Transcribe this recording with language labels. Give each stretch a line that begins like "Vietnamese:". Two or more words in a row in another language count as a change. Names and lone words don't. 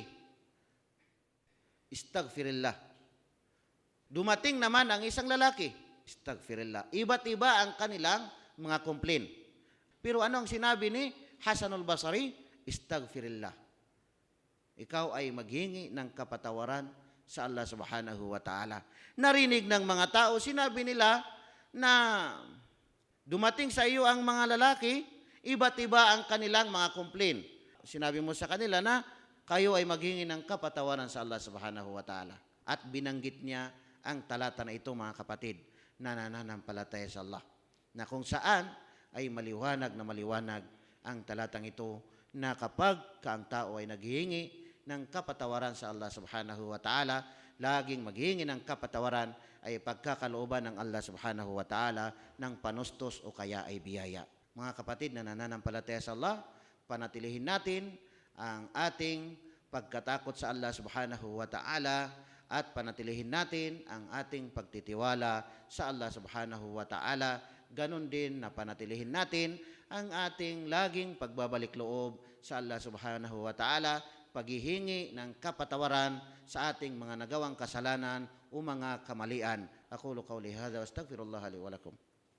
Filipino: Istaghfirillah. Dumating naman ang isang lalaki. Istaghfirillah. Iba't iba ang kanilang mga complaint. Pero ano ang sinabi ni Hasanul Basri? Istaghfirillah. Ikaw ay maghingi ng kapatawaran sa Allah
Arabic: سبحانه وتعالى.
Filipino: Narinig ng mga tao, sinabi nila na dumating sa iyo ang mga lalaki, iba't iba ang kanilang mga complaint. Sinabi mo sa kanila na kayo ay maghingi ng kapatawaran sa Allah
Arabic: سبحانه وتعالى.
Filipino: At binanggit niya ang talata na ito mga kapatid na nananampalataya sa Allah. Na kung saan ay maliwanag ang talatang ito na kapag ang tao ay naghihingi ng kapatawaran sa Allah
Arabic: سبحانه وتعالى,
Filipino: laging maghingi ng kapatawaran ay pagkakalooban ng Allah
Arabic: سبحانه وتعالى
Filipino: ng panustos o kaya ay biyaya. Mga kapatid na nananampalataya sa Allah, panatilihin natin ang ating pagkatakot sa Allah
Arabic: سبحانه وتعالى
Filipino: at panatilihin natin ang ating pagtitiwala sa Allah
Arabic: سبحانه وتعالى.
Filipino: Ganon din na panatilihin natin ang ating laging pagbabalik loob sa Allah
Arabic: سبحانه وتعالى,
Filipino: paghihingi ng kapatawaran sa ating mga nagawang kasalanan o mga kamalian.
Arabic: أقول قولي هذا وأستغفر الله لي ولكم.